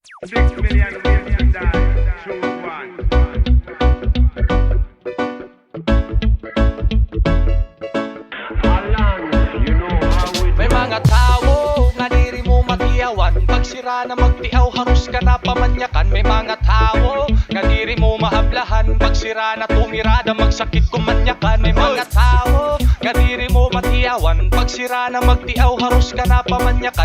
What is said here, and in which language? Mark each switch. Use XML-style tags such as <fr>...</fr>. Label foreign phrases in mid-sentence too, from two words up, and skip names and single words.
<en>6 million ways to die. Choose one. Alan, you know how we</en> <war>May mga tao nga diri mo matiyawan, pag sira na magtiaw harus ka na pamanyakan. May mga tao nga diri mo mahablahan, pag sira na tumirada magsakit kumanyakan. May mga tao nga diri mo matiyawan, pag sira na magtiaw harus ka na pamanyakan.</war>